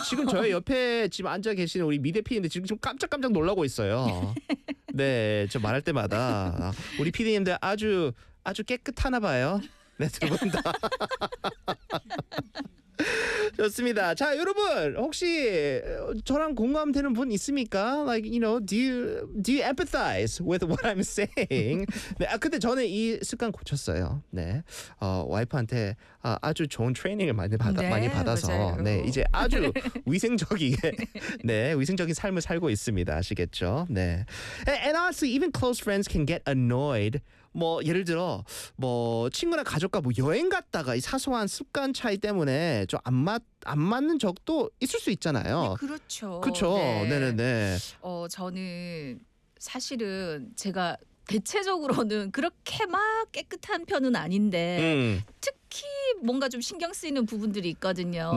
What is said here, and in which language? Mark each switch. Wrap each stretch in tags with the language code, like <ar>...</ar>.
<ko>지금 저의 옆에 지금 앉아 계시는 우리 미대피인데 지금 깜짝깜짝 놀라고 있어요. 네, 저 말할 때마다 우리 PD님들 아주 깨끗하나 봐요. 네, 두 분 다. 좋습니다. 자, 여러분 혹시 저랑 공감되는 분 있습니까?</ko> <en>Like, you know, do you empathize with what I'm saying?</en> <ko>네, 근데 저는 이 습관 고쳤어요. 네, 와이프한테 아주 좋은 트레이닝을 많이 받아서 맞아요. 네, 이제 아주 위생적이게 네, 위생적인 삶을 살고 있습니다. 아시겠죠? 네.</ko> <en>And honestly, even close friends can get annoyed.</en> <ko>뭐 예를 들어 뭐 친구나 가족과 뭐 여행 갔다가 이 사소한 습관 차이 때문에 좀 안 맞는 적도 있을 수 있잖아요. 네, 그렇죠. 그렇죠. 네. 네네네. 저는 사실은 제가 대체적으로는 그렇게 막 깨끗한 편은 아닌데 특히 뭔가 좀 신경 쓰이는 부분들이 있거든요.</ko>